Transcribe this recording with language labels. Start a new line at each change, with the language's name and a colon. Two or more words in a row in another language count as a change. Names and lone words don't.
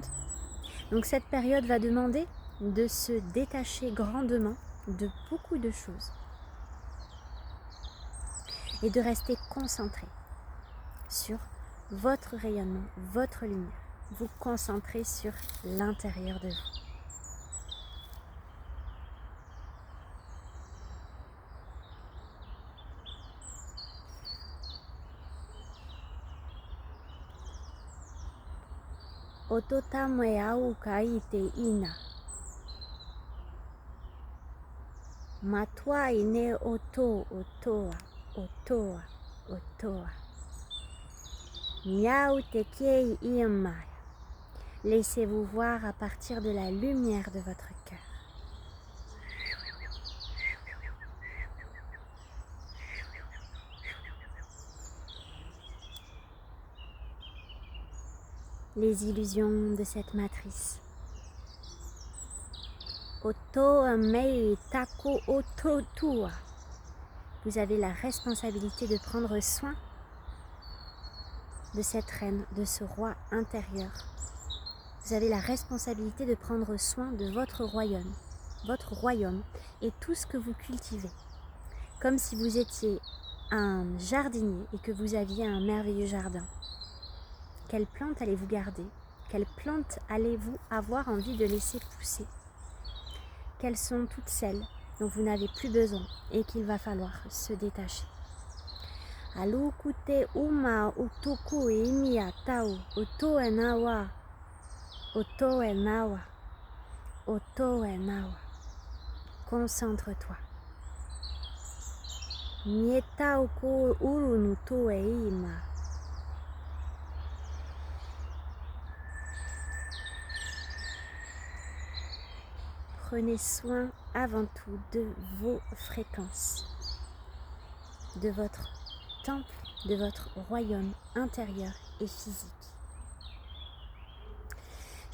French: Donc cette période va demander de se détacher grandement de beaucoup de choses et de rester concentré sur votre rayonnement, votre lumière. Vous concentrer sur l'intérieur de vous. Ototamwe au kaite ina. Matwa ine otoa. Miao tekei iemaya. Laissez-vous voir à partir de la lumière de votre cœur. Les illusions de cette matrice. Oto mei taku oto tua. Vous avez la responsabilité de prendre soin de cette reine, de ce roi intérieur. Vous avez la responsabilité de prendre soin de votre royaume et tout ce que vous cultivez. Comme si vous étiez un jardinier et que vous aviez un merveilleux jardin. Quelles plantes allez-vous garder? Quelles plantes allez-vous avoir envie de laisser pousser? Quelles sont toutes celles dont vous n'avez plus besoin et qu'il va falloir se détacher? Alukute uma utuku imia tau otoe nawa. Concentre-toi. Mietau ku urunu toe ima. Prenez soin avant tout de vos fréquences, de votre temple, de votre royaume intérieur et physique.